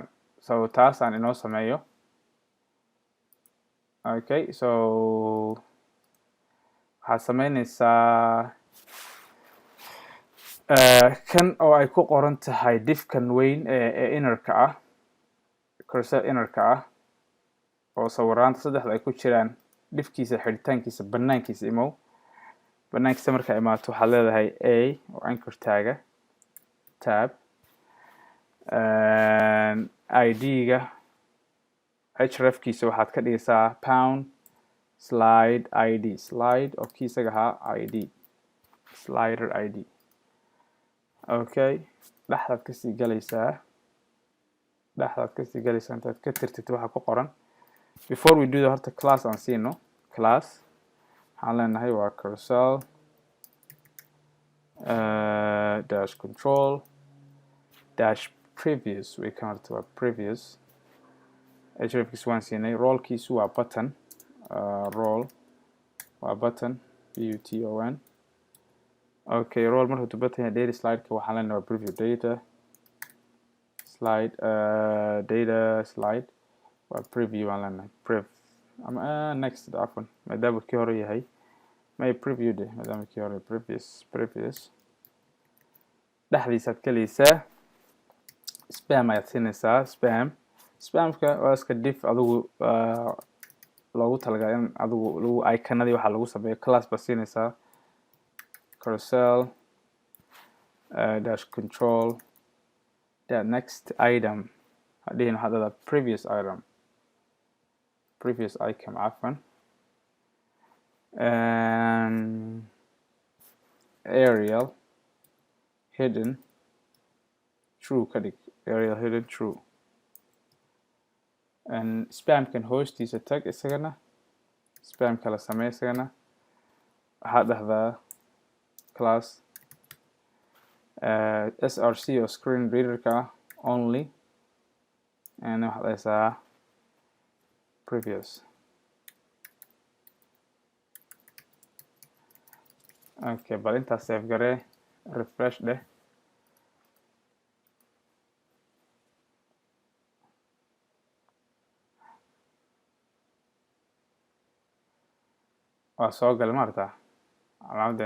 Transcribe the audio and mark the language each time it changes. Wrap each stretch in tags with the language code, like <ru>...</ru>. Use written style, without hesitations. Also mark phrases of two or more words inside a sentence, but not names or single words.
<so>So taasaan inoo sameeyo. Okay, so waxaad sameynaysaa kan oo ay ku qoran tahay diffkan weyn ee innerka ah, carousel innerka ah, oo sawiraanta saddexda ay ku jiraan. Diffkiisa xidhitaankiisa banaankiisa imow. Banaankiisa markaa imaato waxaad leedahay a oo anchor taaga, tab, id-ga hrefkiisa waxaad ka dhigaysaa</so> <en>pound slide id,</en> <so>slide oo kii isaga ahaa id,</so> <en>slider id.</en> <so>Okay, dhexdaad kasii galaysaa, intaad ka tirtid waxa ku qoran. Before we do that, horta class aan siino. Class waxaan leenahay waa</so> <en>carousel dash control dash previous.</en> <so>Way kan horta waa previous. hrefkiisa waan siinay. Rollkiisu waa button, roll waa button, button. Okay, roll markuu button yahay,</so> <en>data slide-</en> <so>ka waxaan leenahay waa</so> <en>preview data slide, data slide</en> <so>waa preview aan leenahay, prev ama next afwan, maadaama kii hore yahay may preview de, maadaama kii hore previous. Dhexdiisaad galaysaa, spam ayaad siinaysaa. Spamka waa iska diff adigu loogu talagalay in adigu lagu iconadii waxa lagu sameeyo. Class baad siinaysaa</so> <en>carousel dash control that next item.</en> <so>Hadhihin waxaad leedahay</so> <en>previous item, previous icon</en> <so>afwan,</so> <en>aerial hidden true</en> <so>ka dhig,</so> <en>aerial hidden true.</en> <so>Spamkan hoostiisa tag, isagana spam kala samee. Isagana waxaad dhahdaa class src oo screen readerka only, and waxaad dhahaysaa previous. Okay, bal intaas save garee, refresh dheh. waa soo galay ma aragtaa calaamaddeena.</so>